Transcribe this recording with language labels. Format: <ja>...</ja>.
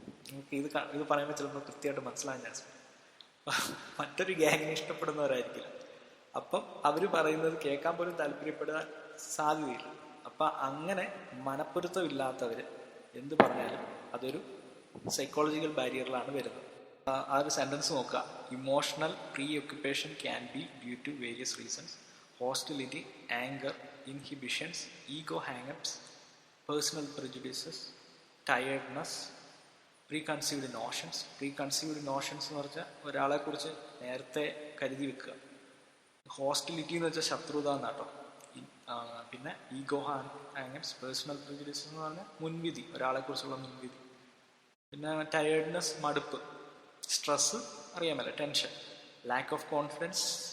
<ml>നമുക്ക് ഇത് പറയുമ്പോൾ ചിലപ്പോൾ കൃത്യമായിട്ട് മനസ്സിലാകാൻ ചാൻസ്. മറ്റൊരു ഗ്യാങ്ങിനെ ഇഷ്ടപ്പെടുന്നവരായിരിക്കില്ല. അപ്പം അവർ പറയുന്നത് കേൾക്കാൻ പോലും താല്പര്യപ്പെടാൻ സാധ്യതയില്ല. അപ്പം അങ്ങനെ മനപ്പൊരുത്തമില്ലാത്തവർ എന്ത് പറഞ്ഞാലും അതൊരു സൈക്കോളജിക്കൽ ബാരിയറിലാണ് വരുന്നത്. ആ ഒരു സെൻറ്റൻസ് നോക്കുക.</ml> <en>Emotional preoccupation can be due to various reasons: hostility, anger, inhibitions, ego hang-ups, personal prejudices, tiredness, preconceived notions.</en> <ml>Preconceived notions എന്ന് പറഞ്ഞാൽ ഒരാളെക്കുറിച്ച് നേരത്തെ കരുതി വെക്കുക. ഹോസ്റ്റിലിറ്റി എന്ന് വെച്ചാൽ ശത്രുത എന്നാട്ടോ. പിന്നെ ഈഗോ ഹാങ്സ്, പേഴ്സണൽ പ്രിജുഡിസ് എന്ന് പറഞ്ഞാൽ മുൻവിധി, ഒരാളെക്കുറിച്ചുള്ള മുൻവിധി. പിന്നെ ടയേർഡ്നെസ്, മടുപ്പ്, സ്ട്രെസ്സ് അറിയാമല്ലോ, ടെൻഷൻ, ലാക്ക് ഓഫ് കോൺഫിഡൻസ്.</ml>